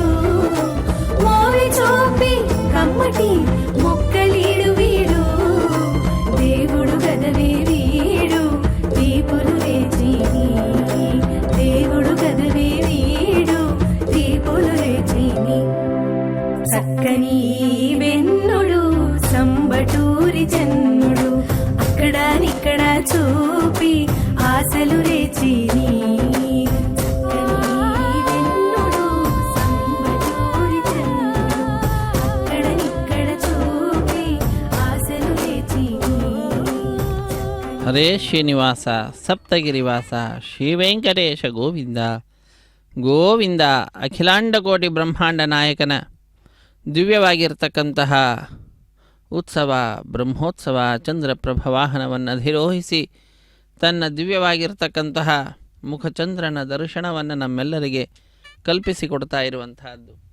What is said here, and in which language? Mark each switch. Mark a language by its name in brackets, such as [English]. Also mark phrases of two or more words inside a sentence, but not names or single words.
[Telugu] మోవి చూపి కమ్మటి మొక్కలీడు వీడు దేవుడు గదవే వీడు దీపులు రేచిని దేవుడు గదవే వీడు దీపులు రేచిని చక్కని వెన్నుడు సంబటూరి చన్నుడు అక్కడనిక్కడ చూపి ఆశలు రేచిని చక్కని వెన్నుడు సంబటూరి చన్నుడు అక్కడనిక్కడ చూపి ఆశలు రేచిని [Kannada] ಹರೇ ಶ್ರೀನಿವಾಸ ಸಪ್ತಗಿರಿವಾಸ ಶ್ರೀ ವೆಂಕಟೇಶ ಗೋವಿಂದ ಗೋವಿಂದ. ಅಖಿಲಾಂಡ ಕೋಟಿ ಬ್ರಹ್ಮಾಂಡ ನಾಯಕನ ದಿವ್ಯವಾಗಿರ್ತಕ್ಕಂತಹ ಉತ್ಸವ ಬ್ರಹ್ಮೋತ್ಸವ ಚಂದ್ರಪ್ರಭ ವಾಹನವನ್ನು ಅಧಿರೋಹಿಸಿ ತನ್ನ ದಿವ್ಯವಾಗಿರ್ತಕ್ಕಂತಹ ಮುಖಚಂದ್ರನ ದರ್ಶನವನ್ನು ನಮ್ಮೆಲ್ಲರಿಗೆ ಕಲ್ಪಿಸಿಕೊಡ್ತಾ ಇರುವಂತಹದ್ದು.